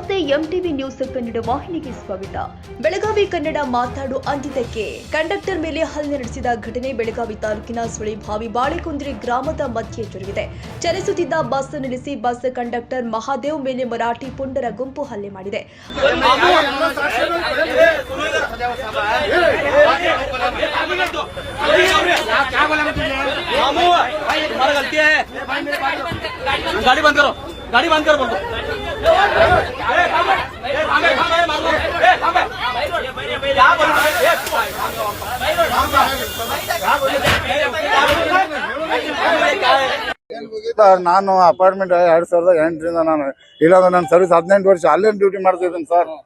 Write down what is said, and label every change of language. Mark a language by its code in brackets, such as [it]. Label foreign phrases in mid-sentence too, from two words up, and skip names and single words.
[kn] ಎಂಟಿವಿ ನ್ಯೂಸ್ ಕನ್ನಡ ವಾಹಿನಿಗೆ ಸ್ವಾಗತ. ಬೆಳಗಾವಿ ಕನ್ನಡ ಮಾತಾಡು ಅಂದಿದ್ದಕ್ಕೆ ಕಂಡಕ್ಟರ್ ಮೇಲೆ ಹಲ್ಲೆ ನಡೆಸಿದ ಘಟನೆ ಬೆಳಗಾವಿ ತಾಲೂಕಿನ ಸುಳಿಭಾವಿ ಬಾಳೆಕುಂದ್ರಿ ಗ್ರಾಮದ ಮಧ್ಯೆ ಜರುಗಿದೆ. ಚಲಿಸುತ್ತಿದ್ದ ಬಸ್ ನಿಲ್ಲಿಸಿ ಬಸ್ ಕಂಡಕ್ಟರ್ ಮಹಾದೇವ್ ಮೇಲೆ ಮರಾಠಿ ಪುಂಡರ ಗುಂಪು ಹಲ್ಲೆ ಮಾಡಿದೆ. [hi] गाड़ी बंद करो, गाड़ी बंद करो बोलो। [kn] ನಾನು ಅಪಾರ್ಟ್ಮೆಂಟ್ 2008ರಿಂದ ನಾನು ಇಲ್ಲಾಂದ್ರೆ ನನ್ನ ಸರ್ವಿಸ್ 18 ವರ್ಷ ಅಲ್ಲೇ ಡ್ಯೂಟಿ ಮಾಡ್ತಿದ್ದೀನಿ ಸರ್.